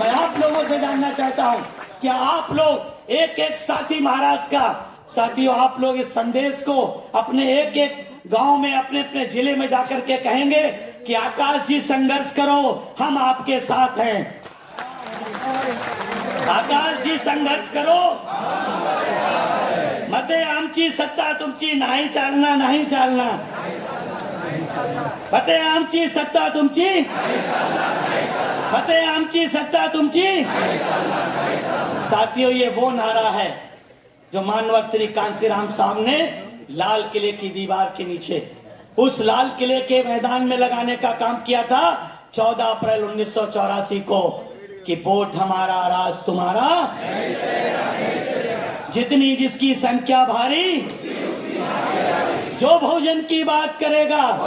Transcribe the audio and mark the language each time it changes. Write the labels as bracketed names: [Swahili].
[Hindi] मैं आप लोगों से जानना चाहता हूं कि आप लोग एक एक साथी महाराष्ट्र का साथियों, आप लोग इस संदेश को अपने एक एक गांव में, अपने अपने जिले में जाकर के कहेंगे कि आकाश जी संघर्ष करो, हम आपके साथ हैं। आकाश जी संघर्ष करो, [Marathi] मते आमची सत्ता तुमची नाही चालना, नाही चालना, मते आमची सत्ता तुमची, मते आमची सत्ता तुमची। [Hindi] साथियों ये वो नारा है जो मानवर श्री कांसीराम साहब ने लाल किले की दीवार के नीचे, उस लाल किले के मैदान में लगाने का काम किया था 14 अप्रैल 1984 को कि वोट हमारा राज तुम्हारा, जितनी जिसकी संख्या भारी, जो बहुजन की बात करेगा,